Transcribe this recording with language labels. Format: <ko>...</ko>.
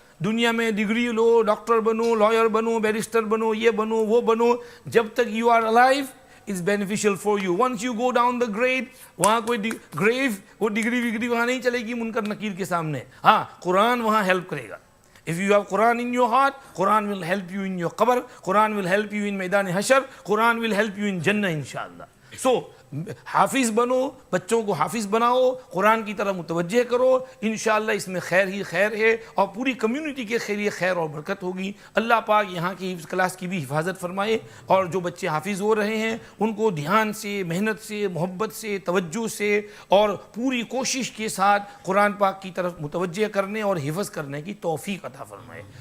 <hi>दुनिया में डिग्री लो, डॉक्टर बनो, लॉयर बनो, बैरिस्टर बनो, ये बनो, वो बनो. जब तक</hi> <en>You are alive is beneficial for you. Once you go down the grave,</en> <hi>वहाँ कोई ग्रेव, वो डिग्री विग्री वहाँ नहीं चलेगी मुनकर नकीर के सामने. हाँ, कुरान वहाँ हेल्प करेगा.</hi> <en>If you have Quran in your heart, Quran will help you in your qabr, Quran will help you in Maidan Hashar, Quran will help you in Jannah inshallah.</en> <hi>So, हाफिज़ बनो, बच्चों को हाफिज़ बनाओ, कुरान की तरफ मुतवज्जे करो. इंशाअल्लाह इसमें खैर ही खैर है और पूरी कम्युनिटी के लिए खैर और बरकत होगी. अल्लाह पाक यहाँ की हिफ्ज़ क्लास की भी हिफाजत फरमाए, और जो बच्चे हाफिज़ हो रहे हैं उनको ध्यान से, मेहनत से, मोहब्बत से, तवज्जो से और पूरी कोशिश के साथ कुरान पाक की तरफ मुतवज्जे करने और हिफ़्ज़ करने की तौफ़ीक अता फरमाए.</hi>